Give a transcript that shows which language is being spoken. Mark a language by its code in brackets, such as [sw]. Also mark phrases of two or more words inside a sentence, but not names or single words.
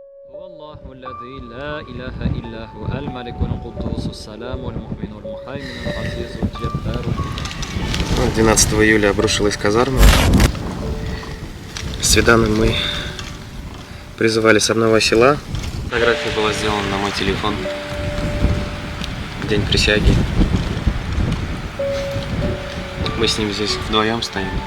[ar] والله الذي لا إله إلا هو الملك القدوس السلام المؤمن المهيمن العزيز الجبار. [ru] 12 июля обрушилась казарма. С Виданом мы призывали с одного села. Фотография была сделана на мой телефон. День присяги. Мы с ним здесь вдвоем стоим.